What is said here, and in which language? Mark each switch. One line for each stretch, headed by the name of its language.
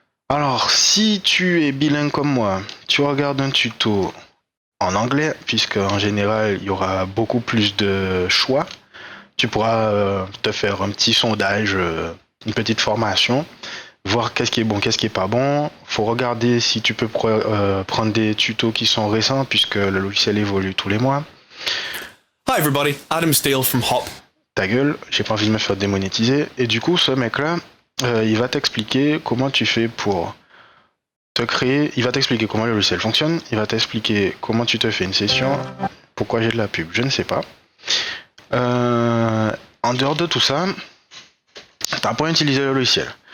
French: Alors, si tu es bilingue comme moi, tu regardes un tuto en anglais, puisque en général, il y aura beaucoup plus de choix. Tu pourras te faire un petit sondage, une petite formation, voir qu'est-ce qui est bon, qu'est-ce qui est pas bon. Faut regarder si tu peux prendre des tutos qui sont récents, puisque le logiciel évolue tous les mois.
English: Hi everybody, Adam Steele from Hop.
French: Ta gueule, j'ai pas envie de me faire démonétiser. Et du coup, ce mec-là, il va t'expliquer comment tu fais pour te créer. Il va t'expliquer comment le logiciel fonctionne. Il va t'expliquer comment tu te fais une session. Pourquoi j'ai de la pub, je ne sais pas. En dehors de tout ça, t'as pas utilisé le logiciel.